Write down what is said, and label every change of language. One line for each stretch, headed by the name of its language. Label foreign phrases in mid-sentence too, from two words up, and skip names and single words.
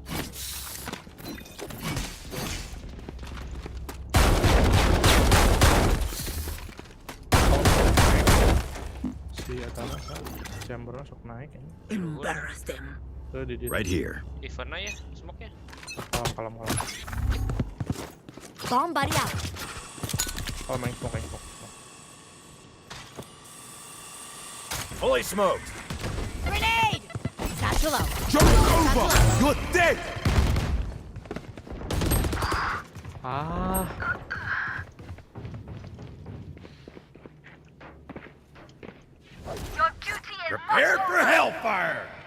Indonesian: Si Atana chamber sok naik kayaknya.
English: Embarrass them. Right here.
Indonesian: Ivana ya, smoke-nya. Kalem.
English: Bomb body out. Oh, main smoke. Fully smoked. Grenade! Satchel out. Jump over! You're dead! Ah. Your duty is Prepare for hellfire!